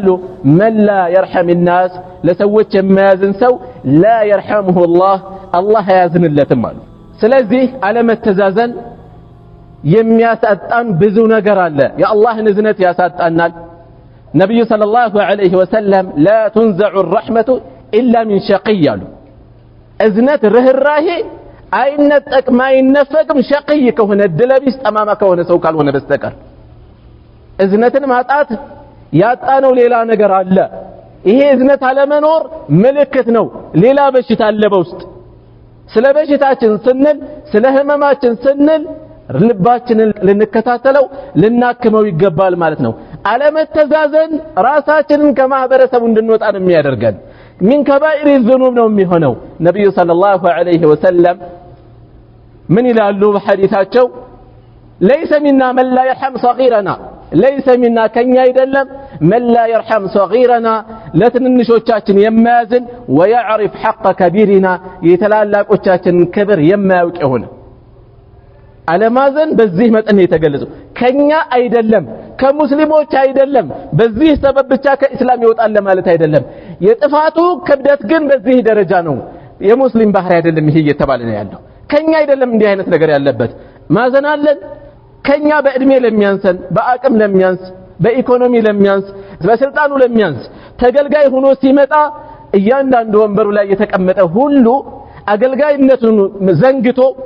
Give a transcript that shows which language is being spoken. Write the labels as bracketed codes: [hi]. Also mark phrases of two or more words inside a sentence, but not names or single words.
[ar] من لا يرحم الناس [am] ለሰዎች የማያዝን ሰው [ar] لا يرحمه الله [am] አያዝንለትም አሉ። ስለዚህ አለመተዛዘን የሚያሳጣን ብዙ ነገር አለ። የአላህ ንዝነት ያሳጣናል። ነብዩ [ar] صلى الله عليه وسلم لا تنزع الرحمة إلا من شقي [am] አሉ። እዝነት ርህራሄ አይነጠቅም አይነፈቅም ሸቅይ ከሆነ ድለቢስ ጠማማ ከሆነ ሰው ካልሆነ በስተቀር። እዝነትን ማጣት ያጣነው ሌላ ነገር አለ። ይሄ እዝነት አለመኖር ምልክት ነው ሌላ በሽታ አለ በውስጥ። ስለ በሽታችን ስንል ስለ ህመማችን ስንል ልባችንን ልንከታተለው ልናክመው ይገባል ማለት ነው። አለመተዛዘን ራሳችንን ከማህበረሰቡ እንድንወጣ ነው የሚያደርገን። [ar] من كبائر الذنوب [am] ነው የሚሆነው። ነብዩ [ar] صلى الله عليه وسلم [am] ምን ይላሉ በሐዲሳቸው? [ar] ليس منا من لا يرحم صغيرنا ليس منا [am] ከኛ አይደለም [ar] من لا يرحم صغيرنا [am] ለትንንሾቻችን የማያዝን [ar] ويعرف حق كبيرنا [am] የተላላቆቻችንን ክብር የማያውቅ ይሆን። አለማዘን በዚህ መጠን የተገለጸው ከኛ አይደለም ከሙስሊሞች አይደለም። በዚህ ሰበብ ብቻ ከእስላም ይወጣል ማለት አይደለም። የጥፋቱ ክብደት ግን በዚህ ደረጃ ነው። የሙስሊም ባህሪ አይደለም ይሄ እየተባለ ነው ያለው። ከኛ አይደለም እንዲህ አይነት ነገር ያለበት። ማዘን አለን ከኛ በእድሜ ለሚያንሰን በአቅም ለሚያንስ በኢኮኖሚ ለሚያንስ በስልጣኑ ለሚያንስ ተገልጋይ ሆኖ ሲመጣ እያንዳንዱ ወንበሩ ላይ የተቀመጠ ሁሉ አገልጋይነቱን ዘንግቶ